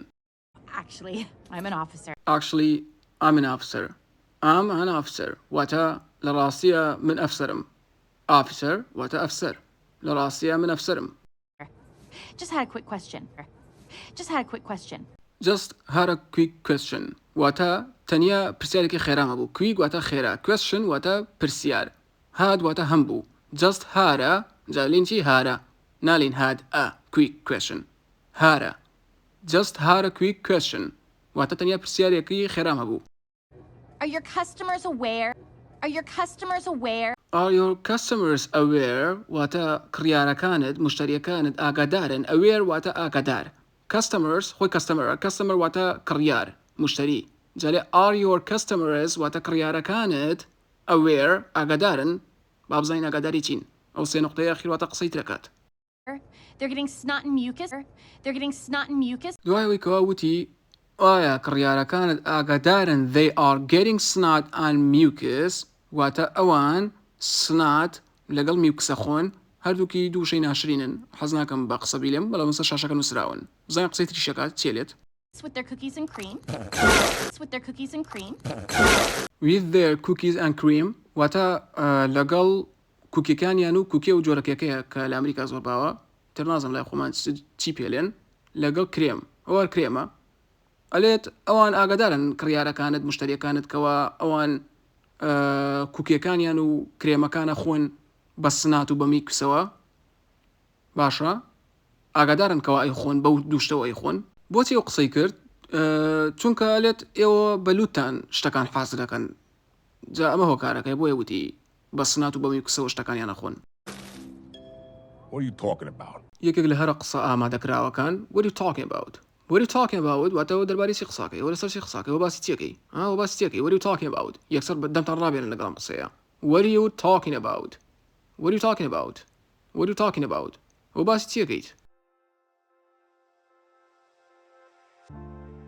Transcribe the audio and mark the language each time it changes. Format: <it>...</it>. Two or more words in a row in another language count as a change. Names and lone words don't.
<en>Actually, I'm an officer. Actually, I'm an officer. I'm an officer.</en> <ckb>واتە لە ڕاستیە من ئەفسەرم. Officer واتە ئەفسەر. لە ڕاستیە من ئەفسەرم.</ckb> <en>Just had a quick question. Just had a quick question. Just had a quick question.</en> <ckb>واتە تەنیا پرسیارێکی خێرامە بوو. Quick واتە خێرا. Question واتە پرسیار. Had واتە هەم بوو.</ckb> <en>Just had</en> <ckb>جالین چی هارە.</ckb> <en>نالین had a quick question. هارە. Just had a quick question.</en> <ckb>واتە تەنیا پرسیارێکی خێرامە بوو.</ckb> <en>Are your customers aware? Are your customers aware? Are your customers aware</en> <ckb>واتە کڕیارەکانت مشتریەکانت ئاگادارن aware واتە ئاگادار customers خۆی customer واتە کڕیار مشتری جالێ</ckb> <en>are your customers</en> <ckb>واتە کڕیارەکانت aware ئاگادارن با بزانین ئاگاداری چین ئەو سێ نقطەی ئاخیر واتە قسەی ترەکات</ckb> <en>They're getting snot and mucus. They're getting snot and mucus.</en> <ckb>دوایەوەی کەوا وتی ئایا کڕیارەکانت ئاگادارن</ckb> <en>they are getting snot and mucus</en> <ckb>واتە ئەوان سنات لەگەڵ میوکسە خۆن هەردووکی دووشەی ناشرینن حەز ناکەم بە قسە بیلێم بەڵام سەر شاشەکە نووسراون بزانین قسەی تریشەکە چێلێت</ckb> <en>With their cookies and cream. With their cookies and cream. with their cookies and cream</en> <ckb>واتە لەگەڵ کوکیەکانیان و کوکێ و جۆرەکێکەیە کە لە ئەمریکا زۆر باوە تر نازم لای خۆمان چی پێلێن لەگەڵ کرێم ئەوە کرێمە ئەلێت ئەوان ئاگادارن کڕیارەکانت مشتریەکانت کەوا ئەوان کوکیەکانیان و کرێمەکانە خۆن بە سنات و بە میکسەوە باشە ئاگادارن کەوا ئەی خۆن بەو دووشتەوە ئەی خۆن بۆچی ئەو قسەی کرد چونکە ئەلێت ئێوە بەلوتان شتەکان حاز دەکەن جا ئەمە هۆکارەکەی بۆ یوتی بە سنات و بە میکسەوە شتەکانیانە خۆن</ckb> <en>What are you talking about?</en> <ckb>یەکێک لە هەرە قسە ئامادەکراوەکان</ckb> <en>what are you talking about what are you talking about</en> <ckb>واتەوە دەربارەی چی قساکەی وە لەسەر چی قساکەی وە باسی چیەکەی وە باسی چیەکەی</ckb> <en>what are you talking about</en> <ckb>یەکسەر دەمتان ڕابێنن لەگەڵم قسەیە</ckb> <en>what are you talking about what are you talking about what are you talking about</en> <ckb>وە باسی چیەکەیت</ckb>